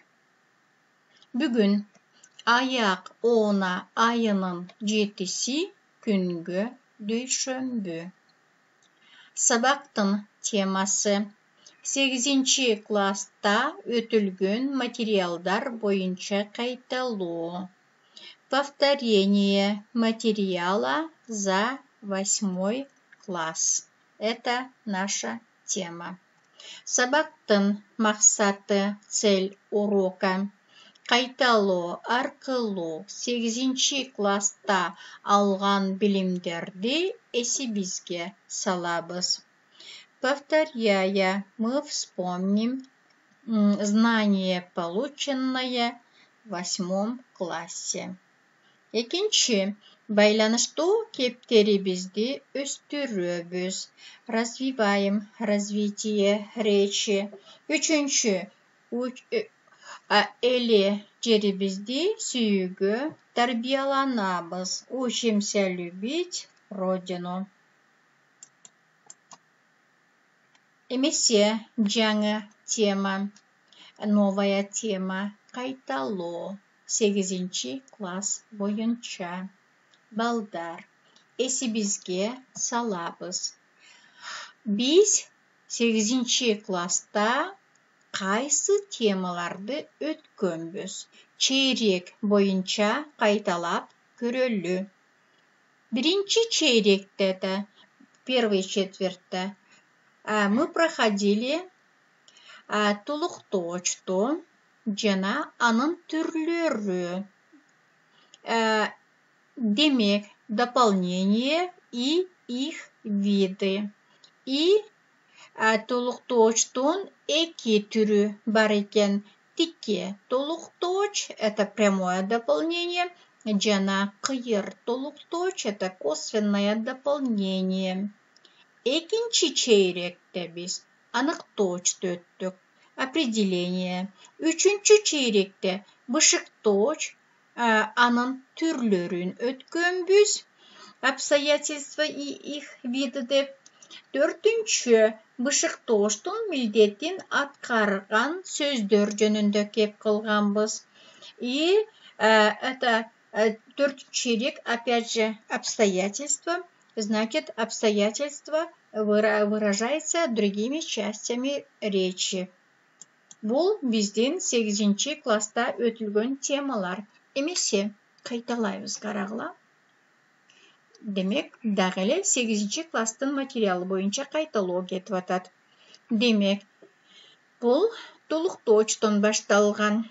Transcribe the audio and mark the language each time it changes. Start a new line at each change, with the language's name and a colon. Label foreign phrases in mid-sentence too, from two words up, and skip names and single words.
Kyrgyz: Бүгүн аяк оона айынын 7-си күнгө дүйшөмбү. Сабактын темасы 8-чи класста өтүлгөн материалдар боюнча кайталоо.
Russian: Повторение материала за 8 класс. Это наша тема.
Kyrgyz: Сабактын максаты,
Russian: цель урока
Kyrgyz: кайталоо аркылуу 8-чи класста алган билимдерди эсибизге салабыз.
Russian: Повторяя, мы вспомним знание, полученное в 8 классе.
Kyrgyz: Экинчи, байланыштуу кептерибизди өстүрөбүз.
Russian: Развиваем развитие речи.
Kyrgyz: Үчүнчү, эли жерибизди сүйүүгө тарбияланабыз.
Russian: Учимся любить родину.
Kyrgyz: Эмесе жаңы тема,
Russian: новая тема
Kyrgyz: кайталоо 8-чи класс боюнча. Балдар, эсибизге салабыз. Биз 8-чи класста кайсы темаларды өткөнбүз? Чейрек боюнча кайталап көрөлү. Биринчи чейректе,
Russian: первый четвертьте, мы проходили
Kyrgyz: толуктоочту жана анын түрлөрү. Демек,
Russian: дополнение и их виды.
Kyrgyz: И толуктоочтун 2 түрү бар экен. Тикке толуктооч,
Russian: это прямое дополнение,
Kyrgyz: жана кыйыр толуктооч,
Russian: это косвенное дополнение.
Kyrgyz: Экинчи чейректе биз аныктоочту өттүк, определение. Үчүнчү чейректе бышыктооч, анын түрлөрүн өткөнбүз,
Russian: обстоятельства и их виды деп.
Kyrgyz: Төртүнчү, бышыктооштун милдетин аткарган сөздөр жөнүндө кеп кылганбыз.
Russian: И это
Kyrgyz: төртүнчү чейрек,
Russian: опять же, обстоятельства. Значит, обстоятельства выражается другими частями речи.
Kyrgyz: Бул биздин 8-чи класста өтүлгөн темалар. Эмесе кайталайбыз карагыла. Демек, дагы эле 8-чи класстын материалы боюнча кайталоо кетип атат. Демек, бул толуктоочтон башталган.